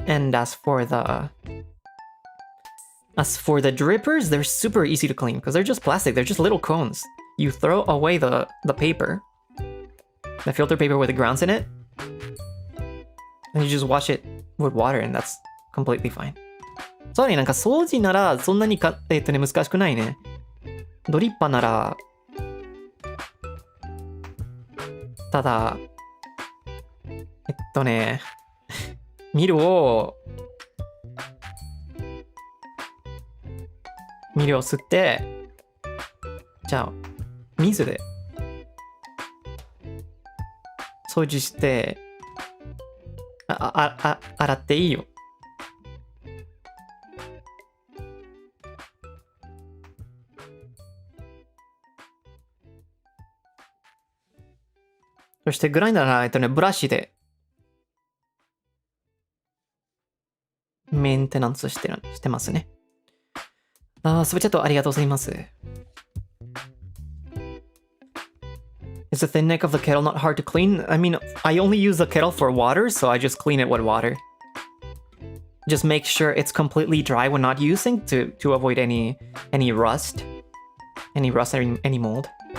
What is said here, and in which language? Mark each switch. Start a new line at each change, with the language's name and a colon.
English: And as for the drippers, they're super easy to clean because they're just plastic. They're just little cones. You throw away the paper, the filter paper with the grounds in it, and you just wash it with water, and that's completely fine.
Japanese: そうね、なんか掃除ならそんなに難しくないね。ドリッパなら、ただ、ミルを吸って、じゃあ、水で掃除して、洗っていいよ。そしてグラインダーなら、ブラシでメンテナンスしてますね。スプチャットありがとうございます。
English: Is the thin neck of the kettle not hard to clean? I mean, I only use the kettle for water, so I just clean it with water. Just make sure it's completely dry when not using to avoid any rust. Any rust or any mold.